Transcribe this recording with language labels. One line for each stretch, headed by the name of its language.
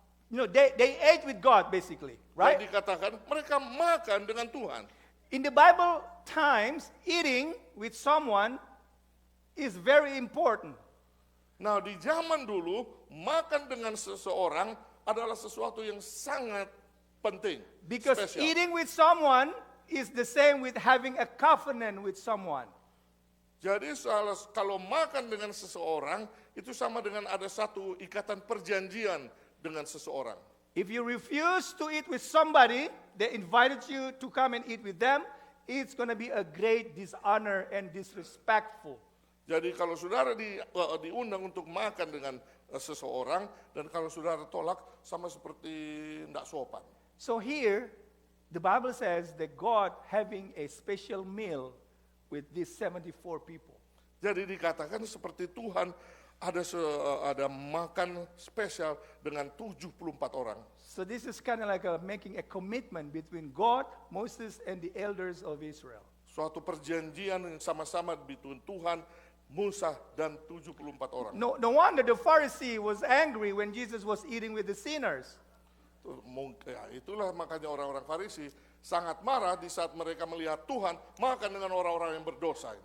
English: They ate with God basically, right?
Indonesian: Dan dikatakan mereka makan dengan Tuhan.
English: In the Bible times, eating with someone is very important.
Indonesian: Nah, di zaman dulu, makan dengan seseorang adalah sesuatu yang sangat penting.
English: Because
Indonesian: spesial.
English: eating with someone is the same with having a covenant with someone.
Indonesian: Jadi kalau makan dengan seseorang, itu sama dengan ada satu ikatan perjanjian dengan seseorang.
English: If you refuse to eat with somebody, they invited you to come and eat with them, it's going to be a great dishonor and disrespectful.
Indonesian: Jadi kalau saudara diundang untuk makan dengan seseorang, dan kalau saudara tolak, sama seperti tidak sopan.
English: So here, the Bible says that God having a special meal with these 74 people.
Indonesian: Jadi dikatakan seperti Tuhan ada makan spesial dengan 74 orang.
English: So this is kind of like making a commitment between God, Moses, and the elders of Israel.
Indonesian: Suatu perjanjian yang sama-sama
English: between
Indonesian: Tuhan, Musa, dan 74 orang.
English: No wonder the Pharisee was angry when Jesus was eating with the sinners.
Indonesian: Itulah makanya orang-orang Farisi sangat marah di saat mereka melihat Tuhan makan dengan orang-orang yang berdosa.